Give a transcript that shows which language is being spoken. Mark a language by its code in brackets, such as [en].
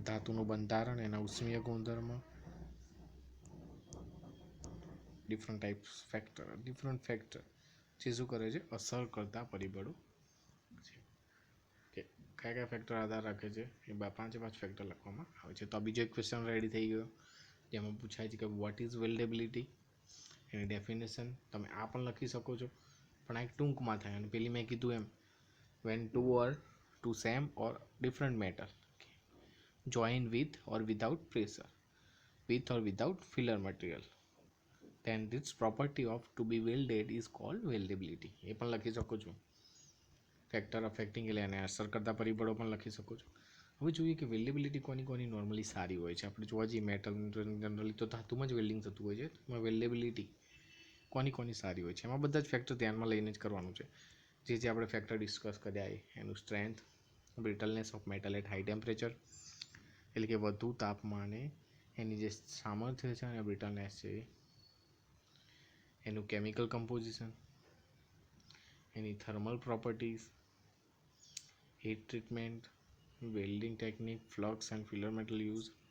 [gu] ધાતુનું બંધારણ, એના ઉષ્મીય ગુણધર્મ, ડિફરન્ટ ફેક્ટર જે શું કરે છે અસર કરતા પરિબળો છે. કયા ફેક્ટર આધાર રાખે છે એ 5 ફેક્ટર લખવામાં આવે છે. તો આ બીજો એક ક્વેશ્ચન રેડી થઈ ગયો જેમાં પૂછાય છે કે [en] what is weldability, [gu] any definition તમે આ પણ લખી શકો છો, પણ આ એક ટૂંકમાં થાય. અને પેલી મેં કીધું એમ [en] when two same or different metal join with or without pressure, with or without filler material, then this property of to be welded is called weldability. [gu] એ પણ લખી શકો છો. ફેક્ટર અફેક્ટિંગ એટલે એને અસર કરતા પરિબળો પણ લખી શકો છો. હવે જોઈએ કે વેલ્ડેબિલિટી કોની નોર્મલી સારી હોય છે. આપણે જોવા જઈએ મેટલ જનરલી તો ધાતુમાં જ વેલ્ડિંગ થતું હોય છે. એમાં વેલ્ડેબિલિટી કોની સારી હોય છે, એમાં બધા જ ફેક્ટર ધ્યાનમાં લઈને જ કરવાનું છે. જે આપણે ફેક્ટર ડિસ્કસ કર્યા એનું strength, બ્રિટલનેસ of metal at high temperature એટલે કે વધુ તાપમાને એની જે સામર્થ્ય છે અને બ્રિટલનેસ છે, એનું chemical composition, any thermal properties, heat treatment, welding technique, flux and filler metal use.